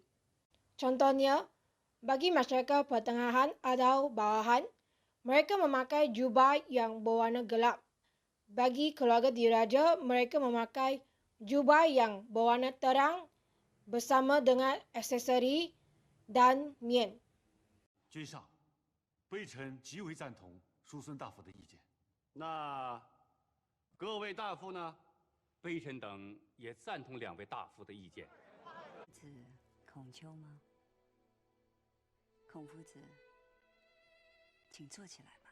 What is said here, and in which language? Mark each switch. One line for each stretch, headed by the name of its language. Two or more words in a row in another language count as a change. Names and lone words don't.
Malay: Contohnya, bagi masyarakat pertengahan atau bawahan, mereka memakai jubah yang berwarna gelap. Bagi keluarga diraja, mereka memakai jubah yang berwarna terang bersama dengan aksesori dan mian.
Chinese: 君上，微臣极为赞同叔孙大夫的意见。那各位大夫呢？微臣等也赞同两位大夫的意见。子孔丘吗？孔夫子，请坐起来吧。